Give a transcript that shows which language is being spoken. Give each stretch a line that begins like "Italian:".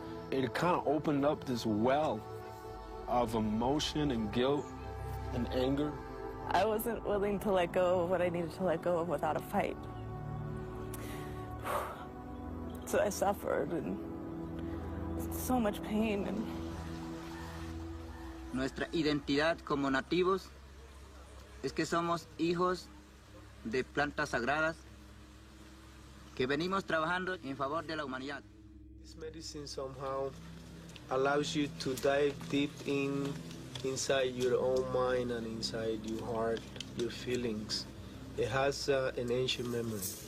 English: It kind of opened up this well of emotion and guilt and anger. I wasn't willing to let go of what I needed to let go of without a fight. So I suffered and so much pain.
Spanish: Nuestra identidad como nativos es que somos hijos de plantas sagradas que venimos trabajando en favor de la humanidad.
English: This medicine somehow allows you to dive deep inside your own mind and inside your heart, your feelings. It has an ancient memory.